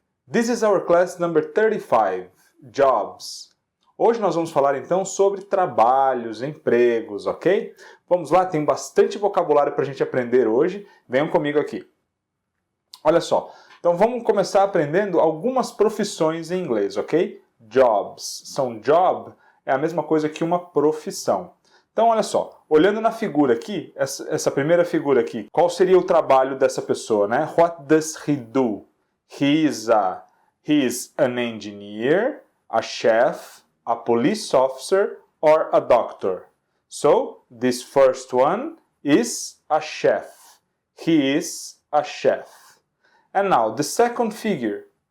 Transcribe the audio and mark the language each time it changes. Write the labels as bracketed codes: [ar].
[en] This is our class number 35, Jobs. [pt] Hoje nós vamos falar então sobre trabalhos, empregos, ok? Vamos lá, tem bastante vocabulário para a gente aprender hoje. Venham comigo aqui. Olha só, então vamos começar aprendendo algumas profissões em inglês, ok? Jobs. Job é a mesma coisa que uma profissão. Então, olha só, olhando na figura aqui, essa primeira figura aqui, qual seria o trabalho dessa pessoa, né? [en] What does he do? He's an engineer, a chef, a police officer, or a doctor. So, this first one is a chef. He is a chef. And now, the second figure.